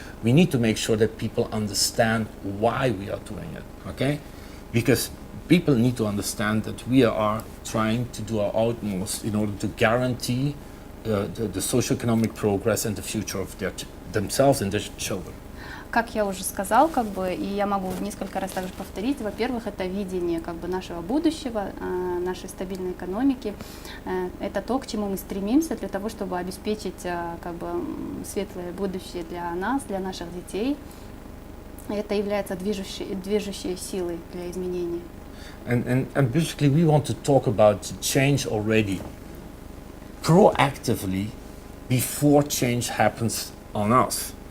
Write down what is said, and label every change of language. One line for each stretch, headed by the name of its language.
English: We need to make sure that people understand why we are doing it, okay? Because people need to understand that we are trying to do our utmost in order to guarantee the socio-economic progress and the future of themselves and their children.
Russian: Как я уже сказал, как бы, и я могу несколько раз также повторить, во-первых, это видение как бы нашего будущего, нашей стабильной экономики, это то, к чему мы стремимся для того, чтобы обеспечить как бы светлое будущее для нас, для наших детей. Это является движущей силой для изменений.
English: And basically we want to talk about change already, proactively, before change happens on us.